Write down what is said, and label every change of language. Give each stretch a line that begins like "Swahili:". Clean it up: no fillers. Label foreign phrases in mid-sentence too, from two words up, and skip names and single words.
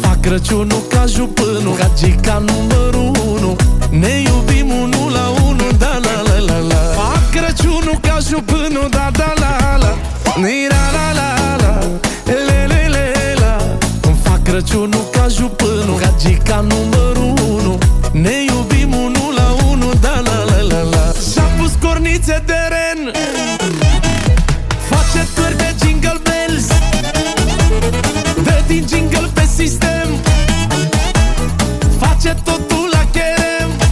Romanian: Crăciunul ca jupânul, gagica numărul 1. Ne iubim unul la unul, da la la la la. Fac Crăciunul ca jupânul, da da la la. Ni-ra la la la, le le le la. Îmi fac Crăciunul ca jupânul, gagica numărul 1. Ne iubim unul la unul, da la la la la. Și-a pus cornițe de ren, face târg de
English: jingle bells,
Romanian: dă din jingle pe sistem, face totul la cherem.